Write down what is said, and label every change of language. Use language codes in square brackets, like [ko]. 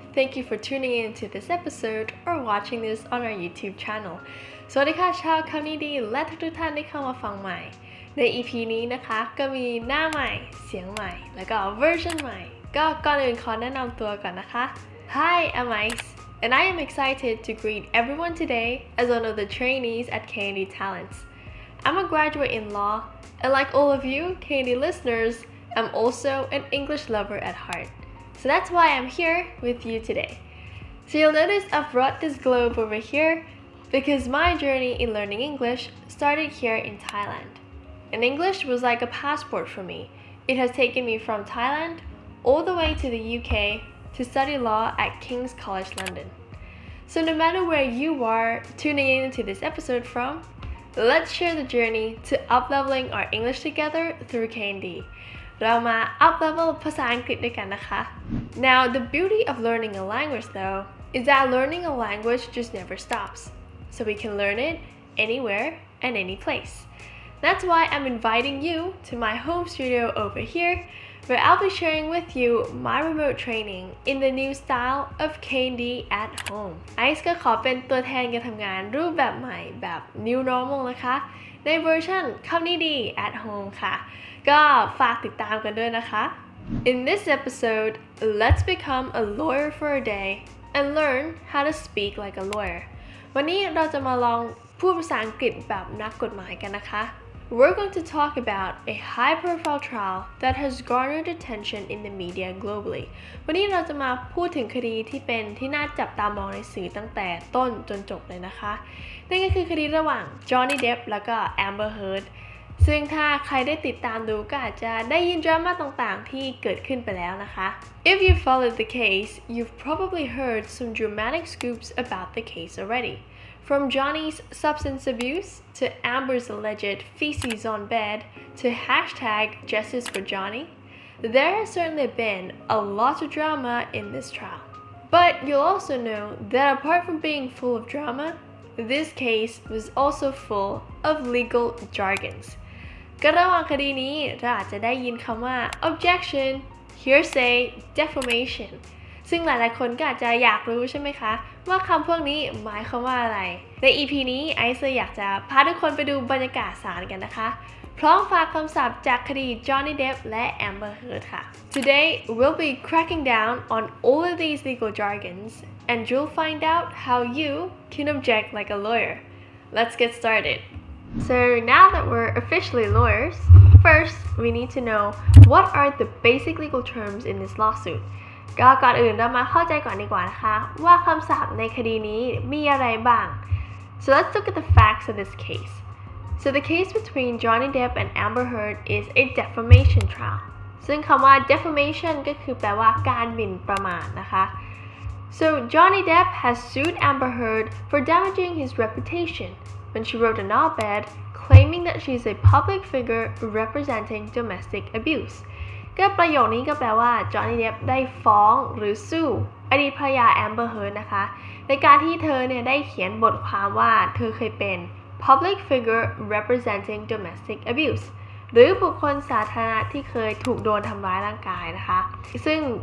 [en] Thank you for tuning in to this episode or watching this on our YouTube channel. [th] สวัสดีค่ะชาวคำนี้ดีและทุกท่านที่เข้ามาฟังใหม่ใน EP นี้นะคะก็มีหน้าใหม่เสียงใหม่แล้วก็ version ใหม่ก็ก่อนอื่นขอแนะนำตัวก่อนนะคะ [en] Hi, I'm Ice and I am excited to greet everyone today as one of the trainees at KND Talents. I'm a graduate in law and like all of you KND listeners, I'm also an English lover at heart. So that's why I'm here with you today. So you'll notice I've brought this globe over here because my journey in learning English started here in Thailand. And English was like a passport for me. It has taken me from Thailand all the way to the UK to study law at King's College London. So no matter where you are tuning into this episode from, let's share the journey to up-leveling our English together through KND. [th] เรามา up-level ภาษาอังกฤษด้วยกันนะคะ [en] Now, the beauty of learning a language though is that learning a language just never stops. So we can learn it anywhere and any place. That's why I'm inviting you to my home studio over here where I'll be sharing with you my remote training in the new style of KND at home. [th] Ice ก็ขอเป็นตัวแทนการทำงานรูปแบบใหม่แบบ New Normal นะคะในเวอร์ชันคำนี้ดี at home ค่ะก็ฝากติดตามกันด้วยนะคะ [en] In this episode, let's become a lawyer for a day and learn how to speak like a lawyer. [th] วันนี้เราจะมาลองพูดภาษาอังกฤษแบบนักกฎหมายกันนะคะ [en] We're going to talk about a high-profile trial that has garnered attention in the media globally. [th] วันนี้เราจะมาพูดถึงคดีที่เป็นที่น่าจับตามองในสื่อตั้งแต่ต้นจนจบเลยนะคะนั่นก็คือคดีระหว่าง Johnny Depp แล้วก็ Amber Heard ซึ่งถ้าใครได้ติดตามดูก็อาจจะได้ยินดราม่าต่างๆที่เกิดขึ้นไปแล้วนะคะ [en] If you followed the case, you've probably heard some dramatic scoops about the case already.From Johnny's substance abuse to Amber's alleged feces on bed to hashtag justice for Johnny, there has certainly been a lot of drama in this trial. But you'll also know that apart from being full of drama, this case was also full of legal jargons. [th] ก็ระหว่างคดีนี้เราอาจจะได้ยินคำว่า objection, hearsay, defamationซึ่งหลายๆคนก็อาจจะอยากรู้ใช่ไหมคะว่าคำพวกนี้หมายความว่าอะไรใน EP นี้ไอซ์อยากจะพาทุกคนไปดูบรรยากาศศาลกันนะคะพร้อมฝากคำศัพท์จากคดี Johnny Depp และ Amber Heard ค่ะ [en] Today we'll be cracking down on all of these legal jargons and you'll find out how you can object like a lawyer. Let's get started. So now that we're officially lawyers, first we need to know what are the basic legal terms in this lawsuit. [th] ก็ก่อนอื่นเรามาเข้าใจก่อนดีกว่านะคะว่าคำศัพท์ในคดีนี้มีอะไรบ้าง [en] So let's look at the facts of this case. So the case between Johnny Depp and Amber Heard is a defamation trial. [th] ซึ่งคำว่า defamation ก็คือแปลว่าการหมิ่นประมาทนะคะ [en] So Johnny Depp has sued Amber Heard for damaging his reputation when she wrote an op-ed claiming that she is a public figure representing domestic abuse. [th] ก็ประโยคนี้ก็แปลว่า Johnny Depp ได้ฟ้องหรือสู้อดีตภรรยา Amber Heard นะคะในการที่เธอเนี่ยได้เขียนบทความว่าเธอเคยเป็น [en] public figure representing domestic abuse [th] หรือบุคคลสาธารณะที่เคยถูกโดนทำร้ายร่างกายนะคะซึ่ง